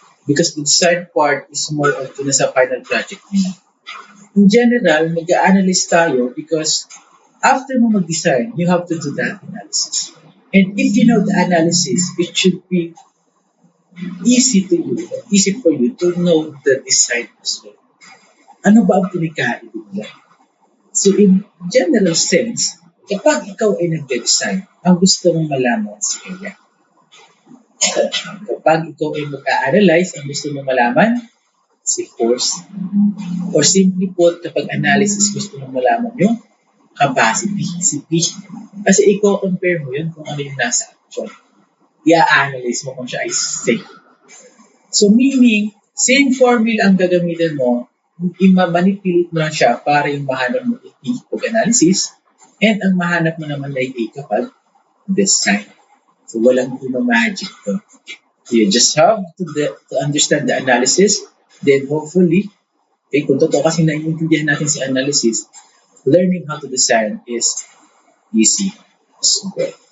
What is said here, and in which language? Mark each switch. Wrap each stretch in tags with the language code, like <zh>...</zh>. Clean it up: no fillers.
<en>Because the design part is more of</en> <tl>sa final project nila.</tl> <en>In general,</en> <tl>mag-a-analyze tayo</tl> <en>because after mo mag-design, you have to do that analysis. And if you know the analysis, it should be easy for you to know the design as well.</en> <tl>Ano ba ang pinagkaiba nila?</tl> <en>So in general sense,</en> <tl>kapag ikaw ay nag-design, ang gusto mong malaman sa area. Kapag ikaw ay mag-a-analyze, ang gusto mong malaman, si force. Or simply put, kapag analysis, gusto mong malaman yung capacity, si P. Kasi i-compare mo yun kung ano yung nasa action. I-analyze mo kung siya ay safe. So meaning, same formula ang gagamitin mo, i-manipulate mo lang siya para yung mahanap mo ay P pag-analysis and ang mahanap mo naman ay A kapag design. So walang magic to.</tl> <en>You just have to understand the analysis, then hopefully,</en> <tl>kung totoo kasi naiintindihan natin si analysis,</tl> <en>learning how to design is easy as well.</en>